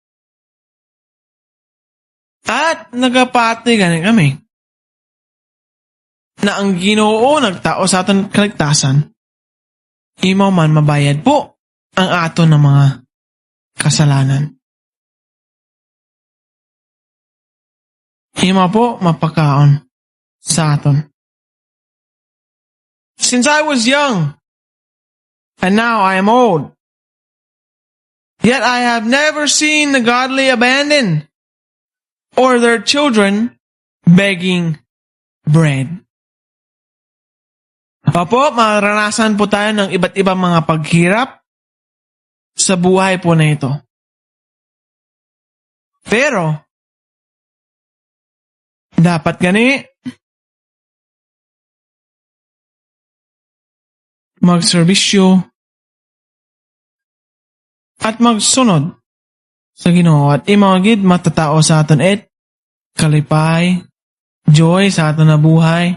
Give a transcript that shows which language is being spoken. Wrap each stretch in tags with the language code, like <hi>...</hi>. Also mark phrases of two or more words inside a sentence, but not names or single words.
<hil>At nagapati gani kami na ang Ginoo nagtao sa aton kaligtasan, imaw man mabayad po ang aton ng mga kasalanan. Imaw po mapakaon sa aton.</hil> <en>Since I was young, and now I am old, yet I have never seen the godly abandoned, or their children begging bread.</en> <tl>Opo, maranasan po tayo ng iba't ibang mga paghirap sa buhay po na ito.</tl> <hil>Pero, dapat gani, magserbisyo at magsunod sa Ginoo at imagid matatao sa aton kalipay, joy sa aton na buhay.</hil>